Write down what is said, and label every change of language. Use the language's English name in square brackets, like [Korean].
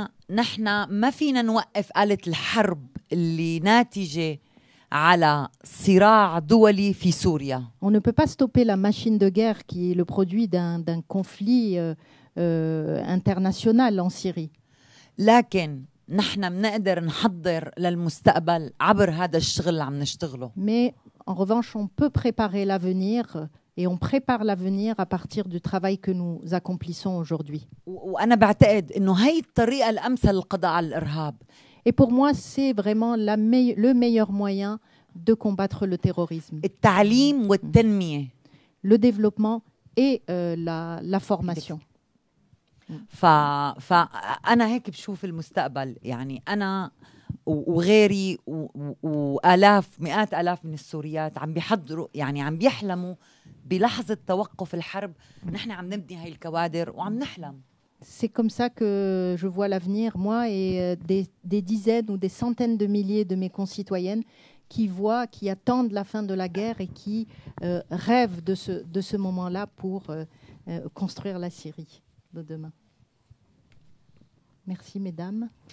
[Arabic] نحن ما فينا نوقف آلة الحرب اللي ناتجة على صراع دولي في سوريا. [French] On ne peut pas stopper la machine de guerre qui est le produit d'un conflit international en Syrie. [Arabic] لكن نحن بنقدر نحضر للمستقبل عبر هذا الشغل اللي عم نشتغله. [French] Mais en revanche, on peut préparer l'avenir et on prépare l'avenir à partir du travail que nous accomplissons aujourd'hui. [Arabic] وأنا بعتقد إنه هي الطريقة الأمثل للقضاء على الإرهاب. [French] Et pour moi, c'est vraiment le meilleur moyen de combattre le terrorisme. [Arabic] التعليم والتنمية. [French] Le développement et la formation. [Arabic] فأنا هيك بشوف المستقبل. يعني أنا وغيري وآلاف مئات آلاف من السوريات عم بيحضروا، يعني عم بيحلموا بلحظة توقف الحرب. نحن عم نبني هاي الكوادر وعم نحلم. [French] C'est comme ça que je vois l'avenir, moi et des dizaines ou des centaines de milliers de mes concitoyennes qui voient, qui attendent la fin de la guerre et qui rêvent de ce moment-là pour construire la Syrie de demain. Merci, mesdames.